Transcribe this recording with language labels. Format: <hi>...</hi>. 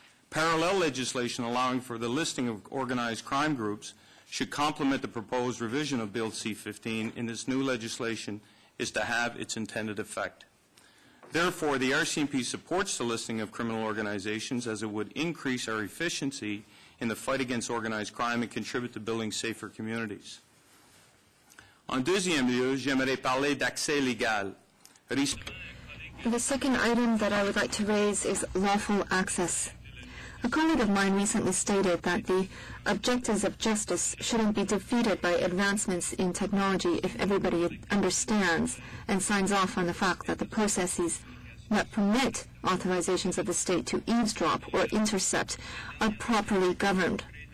<en>Parallel legislation allowing for the listing of organized crime groups should complement the proposed revision of Bill C-15 in this new legislation is to have its intended effect. Therefore, the RCMP supports the listing of criminal organizations as it would increase our efficiency in the fight against organized crime and contribute to building safer communities.</en> <fr>En deuxième lieu, j'aimerais parler d'accès légal.</fr> <en>The second item that I would like to raise is lawful access. A colleague of mine recently stated that the objectives of justice shouldn't be defeated by advancements in technology if everybody understands and signs off on the fact that the processes that permit authorizations of the state to eavesdrop or intercept are properly governed.</en>